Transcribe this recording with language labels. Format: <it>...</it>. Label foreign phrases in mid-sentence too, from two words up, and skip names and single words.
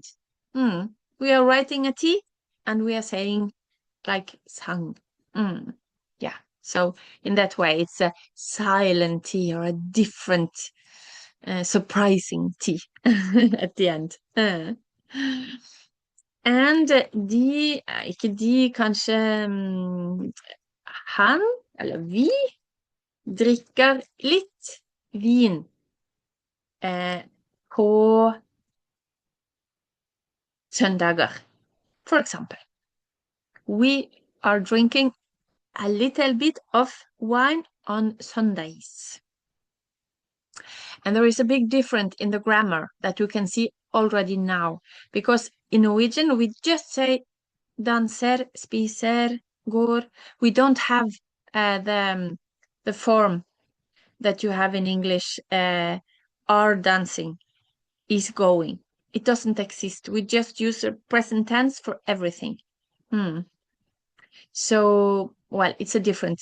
<en>We are writing a T and we are saying like sung. Yeah. So in that way, it's a silent T or a different, surprising T at the end.</en> <no>And ikke de, kanskje han eller vi drikker litt vin på søndager, for eksempel.</no> <en>We are drinking a little bit of wine on Sundays. And there is a big difference in the grammar that you can see already now, because in Norwegian we just say</en> <no>danser, spiser, går.</no> <en>We don't have the form that you have in English, are dancing, is going. It doesn't exist. We just use a present tense for everything. So, well, it's a difference.</en>